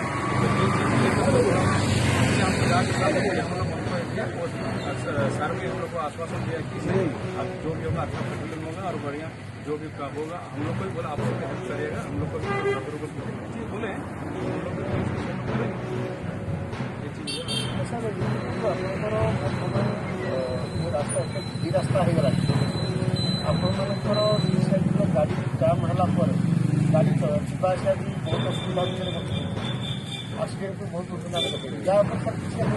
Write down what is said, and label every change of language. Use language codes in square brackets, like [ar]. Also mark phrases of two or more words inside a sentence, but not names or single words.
[hi] सर भी हम लोग को आश्वासन दिया कि अब जो भी होगा अच्छा पेट्रोलिंग होगा और बढ़िया जो भी काम होगा हम लोग को भी बोला आप लोग हेल्प करिएगा, हम लोग को भी बोले हम लोग [or] ଆପଣଙ୍କର ବର୍ତ୍ତମାନ ଯେଉଁ ରାସ୍ତା ଏତେ ଦୁଇ ରାସ୍ତା ହୋଇଗଲାଣି, ଆପଣମାନଙ୍କର ଦୁଇ ସାଇଡ଼୍ର ଗାଡ଼ି ଜାମ୍ ହେଲା ପରେ ଗାଡ଼ି ଯିବା ଆସିବା ବି ବହୁତ ଅସୁବିଧା ଭିତରେ ଘଟୁଛି, ଆକ୍ସିଡେଣ୍ଟ ବି ବହୁତ ଅସୁବିଧା ଘଟୁଛି, ଯାହା ଉପରେ ସାର୍ କିଛି